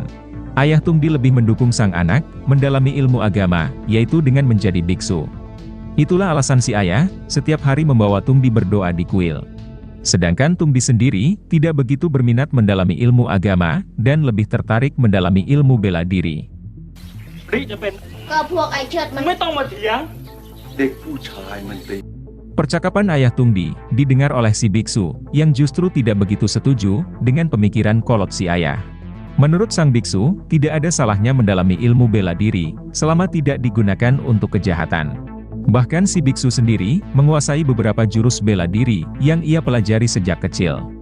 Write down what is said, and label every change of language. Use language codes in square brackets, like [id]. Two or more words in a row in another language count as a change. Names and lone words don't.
[id] Ayah Tungdi lebih mendukung sang anak, mendalami ilmu agama, yaitu dengan menjadi biksu. Itulah alasan si ayah, setiap hari membawa Tungdi berdoa di kuil. Sedangkan Tungdi sendiri, tidak begitu berminat mendalami ilmu agama, dan lebih tertarik mendalami ilmu bela diri. [th] จะเป็น ก็พวกไอ้เชิดมัน ไม่ต้องมาเถียง [id] Percakapan ayah Tungdi, didengar oleh si biksu, yang justru tidak begitu setuju, dengan pemikiran kolot si ayah. Menurut sang biksu, tidak ada salahnya mendalami ilmu bela diri, selama tidak digunakan untuk kejahatan. Bahkan si biksu sendiri, menguasai beberapa jurus bela diri, yang ia pelajari sejak kecil.